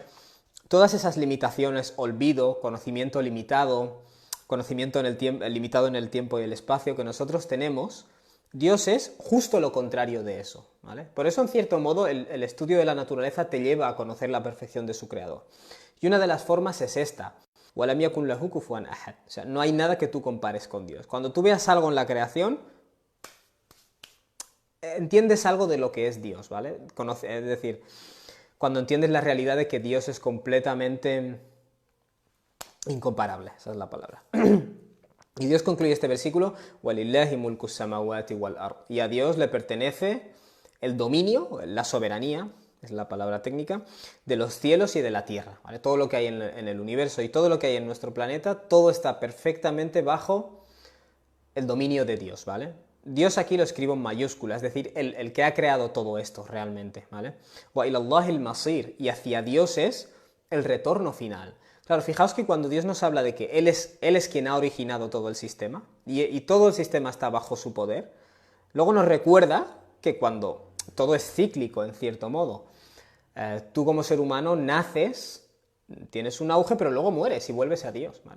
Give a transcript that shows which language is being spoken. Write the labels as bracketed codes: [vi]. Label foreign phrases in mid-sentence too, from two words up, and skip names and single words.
[es] Todas esas limitaciones, olvido, conocimiento limitado, conocimiento limitado en el tiempo y el espacio que nosotros tenemos, Dios es justo lo contrario de eso, ¿vale? Por eso, en cierto modo, el estudio de la naturaleza te lleva a conocer la perfección de su creador. Y una de las formas es esta. [ar] وَلَمْ يَكُنْ لَهُ كُفُوًا أَحَدٌ. [es] O sea, no hay nada que tú compares con Dios. Cuando tú veas algo en la creación, entiendes algo de lo que es Dios, ¿vale? Es decir, cuando entiendes la realidad de que Dios es completamente incomparable, esa es la palabra. Y Dios concluye este versículo, [ar] وَلِلَّهِ مُلْكُ السَّمَاوَاتِ وَالْأَرْضِ. [es] Y a Dios le pertenece el dominio, la soberanía, es la palabra técnica, de los cielos y de la tierra, ¿vale? Todo lo que hay en el universo y todo lo que hay en nuestro planeta, todo está perfectamente bajo el dominio de Dios, ¿vale? Dios aquí lo escribo en mayúsculas, es decir, el que ha creado todo esto realmente, ¿vale? [ar] وَإِلَى اللَّهِ الْمَصِيرُ. [es] Y hacia Dios es el retorno final. Claro, fijaos que cuando Dios nos habla de que Él es quien ha originado todo el sistema, y todo el sistema está bajo su poder, luego nos recuerda que cuando todo es cíclico, en cierto modo, tú como ser humano naces, tienes un auge, pero luego mueres y vuelves a Dios, ¿vale?